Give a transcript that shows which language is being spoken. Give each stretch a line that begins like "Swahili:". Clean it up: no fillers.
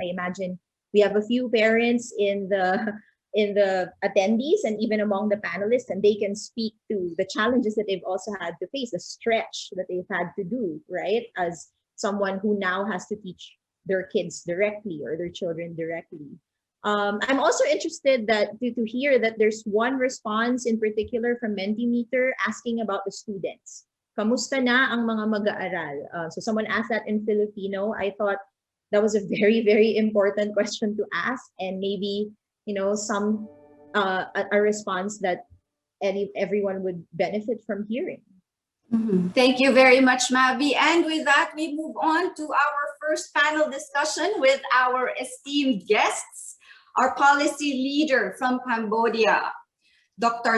English: I imagine we have a few parents in the attendees and even among the panelists, and they can speak to the challenges that they've also had to face, the stretch that they've had to do, right? As someone who now has to teach their kids directly or their children directly. I'm also interested to hear that there's one response in particular from Mentimeter asking about the students.
Filipino: Kamusta na ang mga mag-aaral?
English: So someone asked that in Filipino. I thought that was a very, very important question to ask, and maybe a response that everyone would benefit from hearing. Mm-hmm. Thank you very much, Mavi. And with that, we move on to our first panel discussion with our esteemed guests, our policy leader from Cambodia, Dr.